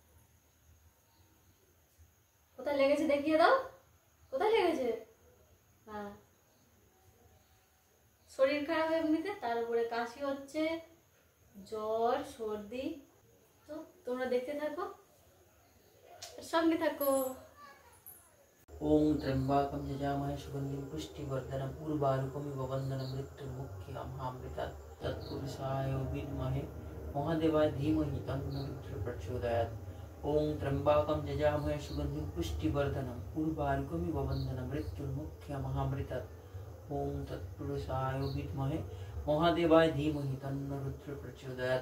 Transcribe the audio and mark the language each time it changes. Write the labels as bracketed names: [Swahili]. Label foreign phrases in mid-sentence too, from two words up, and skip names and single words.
[Bangla] কোথায় লেগেছে দেখিয়ে দাও, কোথায় লেগেছে? হ্যাঁ, শরীর খারাপ এমনিতে, তার উপরে কাশি হচ্ছে, জ্বর, সর্দি। তো তোমরা দেখতে থাকো, সঙ্গে থাকো। [Sanskrit] ओम त्र्यंबकं यजामहे सुगंधिं पुष्टिवर्धनम् उर्वारुकमिव वन्दनं मृत्युर्मुक्षीयमामृतात् तत्पुरुषाय विद्महे महादेवाय धीमहि तन्नो रुद्रः प्रचोदयात्। ओम त्र्यंबकं यजामहे सुगंधिं पुष्टिवर्धनम् उर्वारुकमिव वन्दनं मृत्युर्मुक्षीयमामृतात् ओम तत्पुरुषाय विद्महे महादेवाय धीमहि तन्नो रुद्रः प्रचोदयात्।